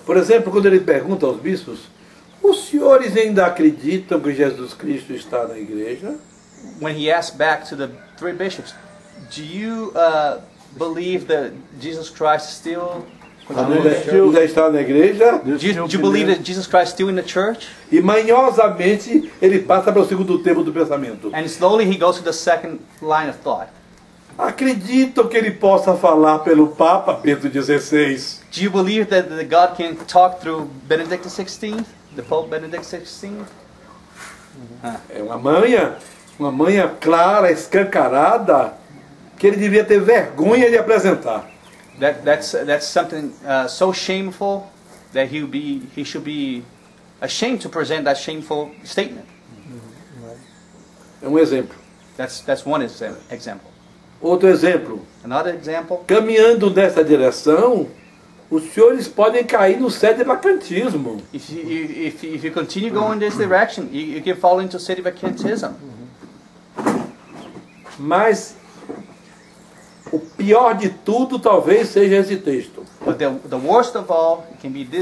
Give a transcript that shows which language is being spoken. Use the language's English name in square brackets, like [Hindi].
[Portuguese] Por exemplo, quando ele pergunta aos bispos, os senhores ainda acreditam que Jesus Cristo está na igreja? [English] When he asked back to the 3 bishops, do you believe that Jesus Christ still? [Portuguese] Ainda está na igreja? [English] Do you believe that Jesus Christ is still in the church? [Portuguese] E manhosamente ele passa para o segundo tempo do pensamento. [English] And slowly he goes to the second line of thought. [Portuguese] acreditam que ele possa falar pelo Papa Bento XVI. [English] Do you believe that God can talk through Benedict XVI, the Pope Benedict XVI? [Portuguese] É uma manha clara, escancarada, que ele devia ter vergonha de apresentar. [English] That's something so shameful that he should be ashamed to present that shameful statement. [Portuguese] É um exemplo. [English] That's one example. [Portuguese] Outro exemplo. [English] Another example. [Portuguese] Caminhando nessa direção, os senhores podem cair no sedevacantismo. [English] If you continue going this direction, you can fall into sedevacantism. [Portuguese] Mas o pior de tudo talvez seja esse texto. [English] But the worst of all, it can be this.